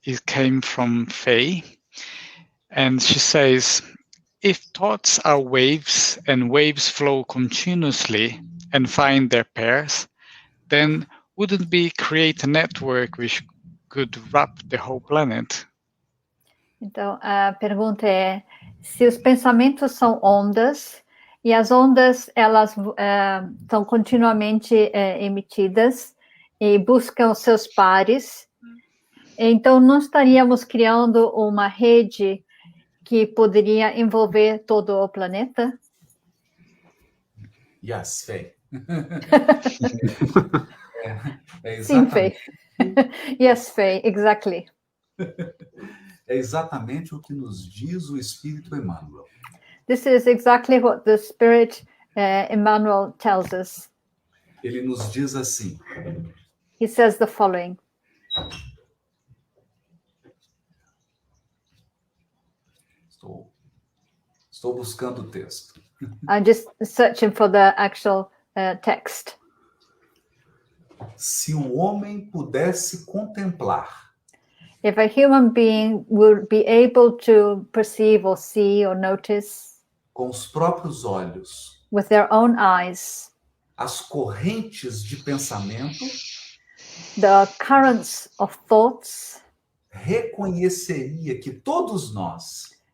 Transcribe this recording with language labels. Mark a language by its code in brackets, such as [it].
[en] It came from Faye, and she says, if thoughts are waves and waves flow continuously and find their pairs, then wouldn't we create a network which could wrap the whole planet? [pt] Então, a pergunta é, se os pensamentos são ondas, e as ondas, elas são continuamente emitidas e buscam seus pares, então não estaríamos criando uma rede que poderia envolver todo o planeta? [en] Yes, Faye. [pt] Sim, [en] Faye. Yes, Faye, exactly. [pt] É exatamente o que nos diz o Espírito Emmanuel. [en] This is exactly what the Spirit Emmanuel tells us. [pt] Ele nos diz assim. [en] He says the following. [pt] Estou buscando o texto. [en] I'm just searching for the actual text. [pt] Se um homem pudesse contemplar [en] If a human being would be able to perceive or see or notice [pt] com os próprios olhos [en] with their own eyes [pt] as correntes de pensamento, [en] the currents of thoughts, [pt] reconheceria que todos nós